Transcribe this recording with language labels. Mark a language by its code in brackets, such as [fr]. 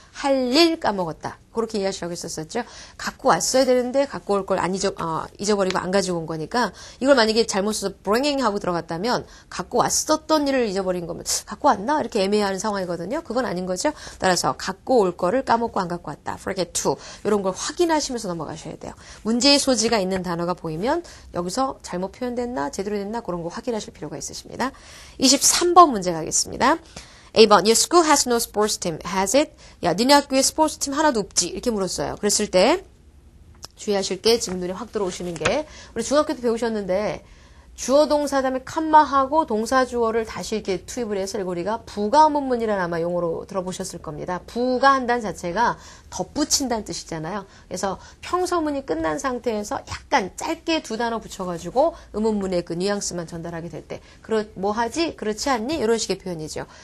[ko] 할 일 까먹었다. 그렇게 이해하시라고 했었었죠. 갖고 왔어야 되는데 갖고 올 걸 잊어버리고 안 가지고 온 거니까 이걸 만약에 잘못 써서 bringing 하고 들어갔다면 갖고 왔었던 일을 잊어버린 거면 갖고 왔나? 이렇게 애매한 상황이거든요. 그건 아닌 거죠. 따라서 갖고 올 거를 까먹고 안 갖고 왔다. [en] forget to. [ko] 이런 걸 확인하시면서 넘어가셔야 돼요. 문제의 소지가 있는 단어가 보이면 여기서 잘못 표현됐나? 제대로 됐나? 그런 거 확인하실 필요가 있으십니다. 23번 문제 가겠습니다. [en] A번, your school has no sports team, has it? [ko] 야, 니네 학교에 스포츠 팀 하나도 없지? 이렇게 물었어요. 그랬을 때 주의하실 게 지금 눈에 확 들어오시는 게 우리 중학교 때 배우셨는데 주어 동사 다음에 컴마하고 동사 주어를 다시 이렇게 투입을 해서 우리가 부가문문이라는 아마 용어로 들어보셨을 겁니다. 부가한다는 자체가 덧붙인다는 뜻이잖아요. 그래서 평서문이 끝난 상태에서 약간 짧게 두 단어 붙여가지고 의문문의 그 뉘앙스만 전달하게 될 때 뭐 하지? 그렇지 않니? 이런 식의 표현이죠.